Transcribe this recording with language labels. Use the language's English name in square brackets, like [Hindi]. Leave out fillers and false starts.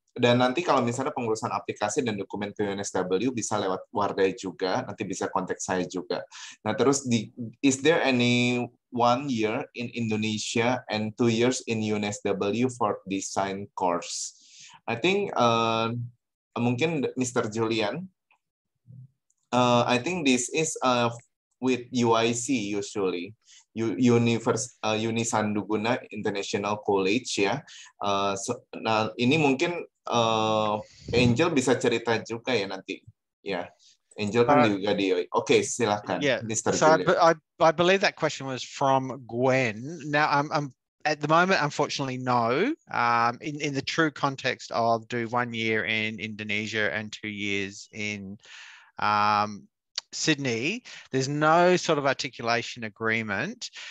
[Indonesian] Dan nanti kalau misalnya pengurusan aplikasi dan dokumen ke UNSW bisa lewat Wardaya juga, nanti bisa kontak saya juga. Nah, terus [English] is there any 1 year in Indonesia and 2 years in UNSW for design course? I think mungkin Mr. Julian, I think this is with UIC usually. [Indonesian] Unisanduguna International College ya. Nah ini mungkin Angel bisa cerita juga ya nanti ya. Angel kan juga di. Oke, silakan, [English] yeah. Mr. So Julian. I believe that question was from Gwen. Now I'm at the moment, unfortunately, no. In the true context of do 1 year in Indonesia and 2 years in Sydney, there's no sort of articulation agreement.